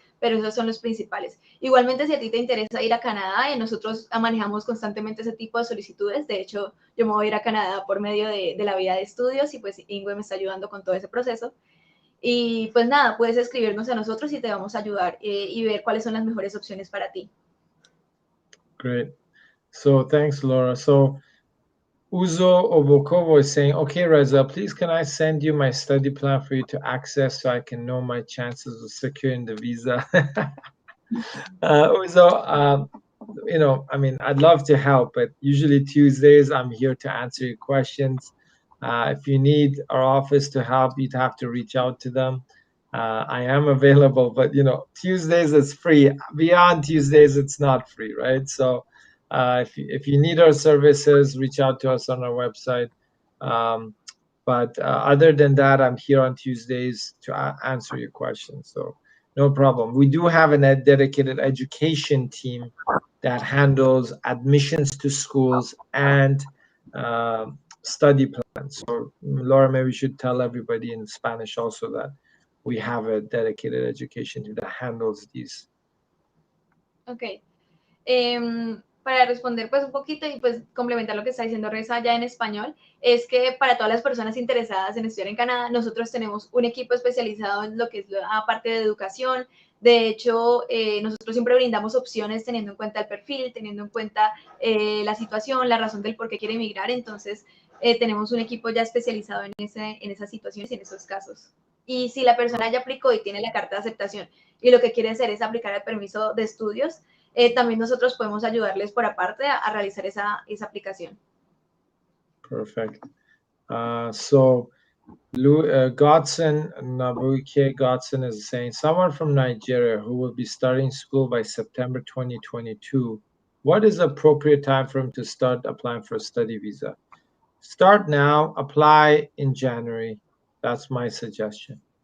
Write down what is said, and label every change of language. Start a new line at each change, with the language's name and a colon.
Spanish: pero esos son los principales. Igualmente, si a ti te interesa ir a Canadá, nosotros manejamos constantemente ese tipo de solicitudes. De hecho, yo me voy a ir a Canadá por medio de la vía de estudios y pues Ingwe me está ayudando con todo ese proceso. Y pues nada, puedes escribirnos a nosotros y te vamos a ayudar y ver cuáles son las mejores opciones para ti.
English: Great. So thanks, Laura. So Uzo Obokovo is saying, okay, Reza, please can I send you my study plan for you to access so I can know my chances of securing the visa? Uzo, you know, I mean, I'd love to help, but usually Tuesdays I'm here to answer your questions. If you need our office to help, you'd have to reach out to them. I am available, but you know, Tuesdays it's free. Beyond Tuesdays, it's not free, right? So if you need our services, reach out to us on our website. But other than that, I'm here on Tuesdays to answer your questions. So no problem. We do have a dedicated education team that handles admissions to schools and study plans. So Laura, maybe we should tell everybody in Spanish also that we have a dedicated education team that handles these. Ok.
Spanish: Para responder pues un poquito y pues complementar lo que está diciendo Reza ya en español, es que para todas las personas interesadas en estudiar en Canadá, nosotros tenemos un equipo especializado en lo que es la parte de educación. De hecho, nosotros siempre brindamos opciones teniendo en cuenta el perfil, teniendo en cuenta la situación, la razón del por qué quiere emigrar. Entonces, tenemos un equipo ya especializado en esas situaciones y en esos casos. Y si la persona ya aplicó y tiene la carta de aceptación y lo que quiere hacer es aplicar el permiso de estudios, también nosotros podemos ayudarles por aparte a realizar esa aplicación.
English: Perfect. So Godson, Nabuke Godson is saying, someone from Nigeria who will be starting school by September 2022, what is the appropriate time for him to start applying for a study visa? Start now, apply in January. That's my suggestion.